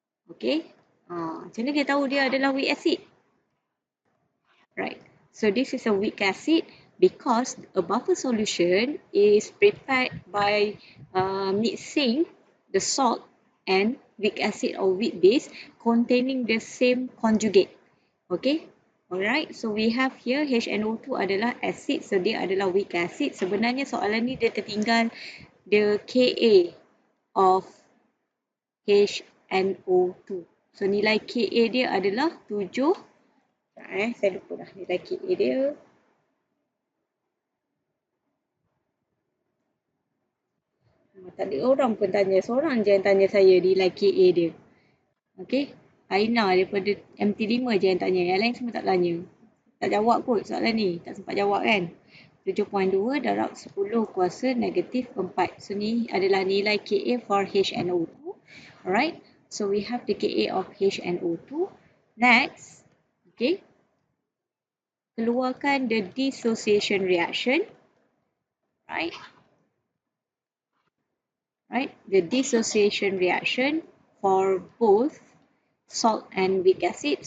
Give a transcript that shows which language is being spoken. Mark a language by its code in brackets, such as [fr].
[ms] Okay, macam mana kita tahu dia adalah weak acid? [en] Right, so this is a weak acid. Because a buffer solution is prepared by mixing the salt and weak acid or weak base containing the same conjugate. Okay. Alright, so we have here HNO2 adalah acid, so dia adalah weak acid. [ms] Sebenarnya soalan ni dia tertinggal [en] the Ka of HNO2. [ms] So nilai Ka dia adalah 7. Saya lupa dah nilai Ka dia. Tak ada orang pun tanya, seorang je yang tanya saya nilai Ka dia. Okay, Aina daripada MT5 je yang tanya, yang lain semua tak tanya. Tak jawab kot soalan ni, tak sempat jawab kan. 7.2 darab 10 kuasa negatif 4. So ni adalah nilai Ka for HNO2. [en] Alright, so we have the Ka of HNO2. Next, okay, keluarkan the dissociation reaction. Right, the dissociation reaction for both salt and weak acid.